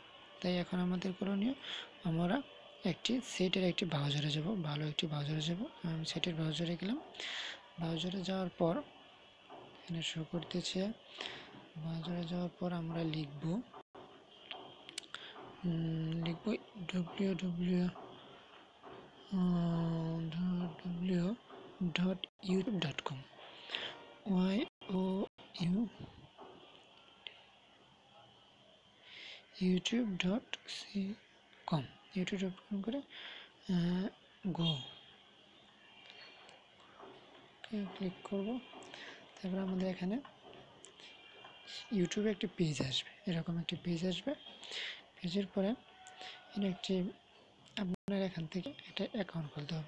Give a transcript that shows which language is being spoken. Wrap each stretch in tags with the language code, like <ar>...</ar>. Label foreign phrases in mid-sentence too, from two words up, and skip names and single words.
<bn>তাই এখন আমাদের করণীয়, আমরা একটি ব্রাউজারে যাব, ভালো একটি ব্রাউজারে যাব। আমি সেটের ব্রাউজারে গেলাম। ব্রাউজারে যাওয়ার পর এখানে শো করতেছে। ব্রাউজারে যাওয়ার পর আমরা লিখব www.youtube.com youtube.com youtube.com করে</bn> <en>go click</en> <bn>করব। তারপর আমাদের এখানে ইউটিউবে একটি পেজ আসবে, এরকম একটি পেজ আসবে। পেজের পরে একটি আপনার এখান থেকে একটা অ্যাকাউন্ট খুলতে হবে।</bn>